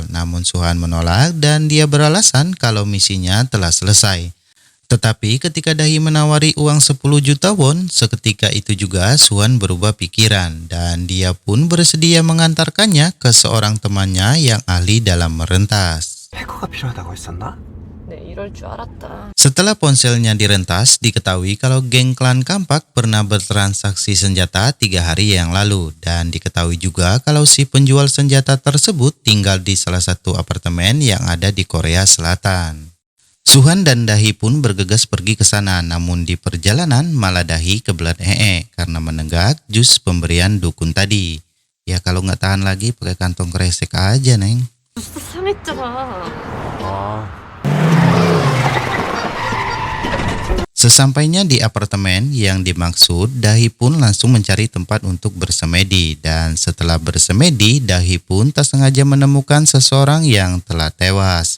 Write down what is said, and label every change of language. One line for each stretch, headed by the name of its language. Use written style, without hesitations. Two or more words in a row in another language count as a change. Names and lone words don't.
Indonesian: Namun Suhan menolak dan dia beralasan kalau misinya telah selesai. Tetapi ketika Dahi menawari uang 10 juta won, seketika itu juga Suhan berubah pikiran dan dia pun bersedia mengantarkannya ke seorang temannya yang ahli dalam merentas.
Korean: 해커가 필요하다고 했었나? 네, 이럴 줄 알았다.
Indonesian: Setelah ponselnya direntas, diketahui kalau geng klan Kampak pernah bertransaksi senjata 3 hari yang lalu. Dan diketahui juga kalau si penjual senjata tersebut tinggal di salah satu apartemen yang ada di Korea Selatan. Suhan dan Dahi pun bergegas pergi ke sana, namun di perjalanan malah Dahi kebelat karena menenggak jus pemberian dukun tadi. Ya kalau nggak tahan lagi pakai kantong kresek aja, Neng.
Korean: 벌써 상했잖아.
Indonesian: Sesampainya di apartemen yang dimaksud, Dahi pun langsung mencari tempat untuk bersemedi. Dan setelah bersemedi, Dahi pun tak sengaja menemukan seseorang yang telah tewas.